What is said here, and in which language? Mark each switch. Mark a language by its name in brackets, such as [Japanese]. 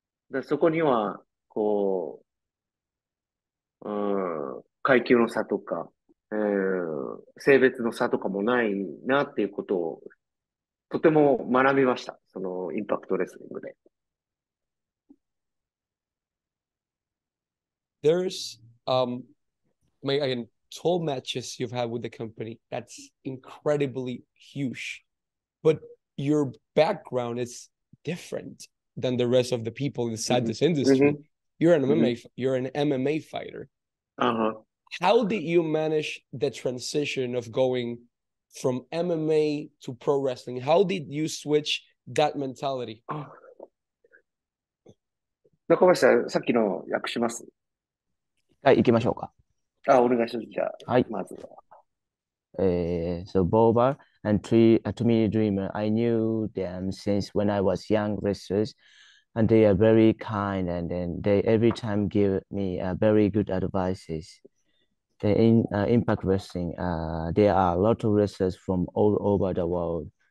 [Japanese] でそこには、こう、階級の差とか、性別の差とかもないなっていうことをとても学びました。そのインパクトレスリングで。 [English] There's again 12 matches you've had with the company. That's incredibly huge. But your background is different than the rest of the people inside this industry. You're an MMA fighter. How did you manage the transition of going from MMA to pro wrestling? How did you switch that mentality? [Japanese] 中林さん、さっきの訳します。はい、行きましょうか。お願いします。じゃあ、はい。まずは。 [English] So Boba and Tommy Dreamer, I knew them since when I was young wrestlers, and they are very kind, and then they every time give me very good advices. In Impact Wrestling, there are a lot of wrestlers from all over the world.